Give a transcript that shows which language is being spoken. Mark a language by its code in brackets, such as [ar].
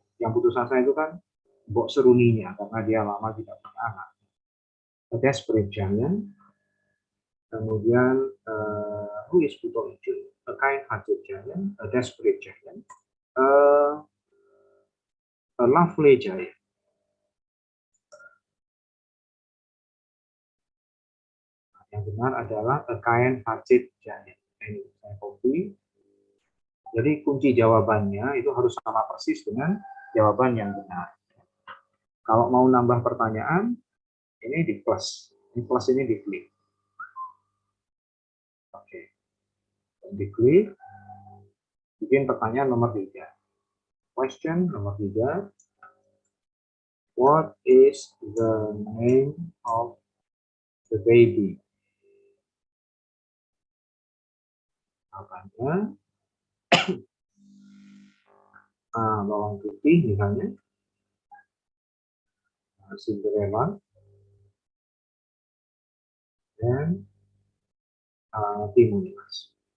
[id] Yang putus asa itu kan Mbok Seruninya karena dia lama tidak punya anak. [en] A desperate giant. Kemudian who is Buto Ijo? A kind-hearted giant, a desperate giant, a lovely giant. [id] Yang benar adalah [en] a kind-hearted giant. [id] Ini saya copy. Jadi kunci jawabannya itu harus sama persis dengan jawaban yang benar. Kalau mau nambah pertanyaan, ini di plus. Ini plus ini diklik. Oke. Diklik. Bikin pertanyaan nomor 3. [en] Question nomor 3. What is the name of the baby? [id] Jawabannya bawang putih misalnya, Cinderella, dan Timun Mas.